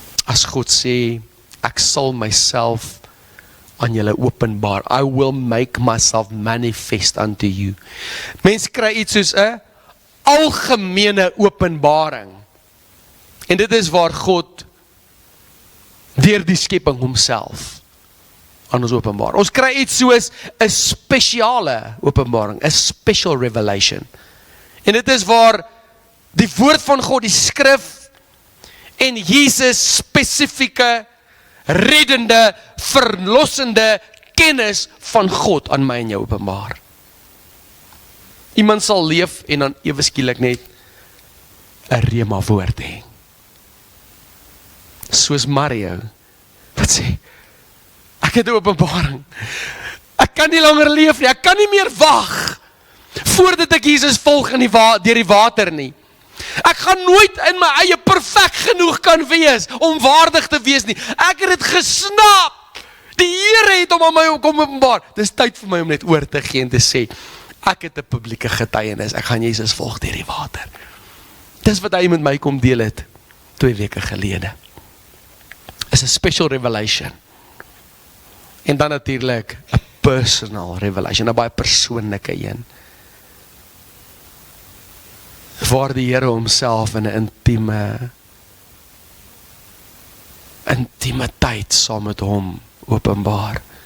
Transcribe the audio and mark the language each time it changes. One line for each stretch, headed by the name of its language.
Afrikaans: As God sê, ek sal myself aan julle openbaar.
English: I will make myself manifest unto you.
Afrikaans: Mense kry iets soos 'n algemene openbaring. En dit is waar God deur die skepping homself aan ons openbaar. Ons kry iets soos 'n spesiale openbaring, 'n
English: special revelation.
Afrikaans: En dit is waar die woord van God, die skrif en Jesus spesifieke, reddende, verlossende kennis van God aan my en jou openbaar. Iemand sal leef en dan ewe skielik net 'n rema woord hê. Soos Mario, wat sê, ek het 'n openbaring. Ek kan nie langer leef nie, ek kan nie meer wag voordat ek Jesus volg in deur die water nie. Ek gaan nooit in my eie perfek genoeg kan wees om waardig te wees nie. Ek het dit gesnap. Die Here het hom aan my kom openbaar. Dis tyd vir my om net oor te gee en te sê, ek het 'n publieke getuienis. Ek gaan Jesus volg deur die water. Dis wat hy met my kom deel het 2 weke gelede. Is 'n
English: special revelation.
Afrikaans: En dan natuurlik 'n
English: personal revelation,
Afrikaans: 'n baie persoonlike een. Waar die Here homself in 'n intimiteit saam met hom openbaar.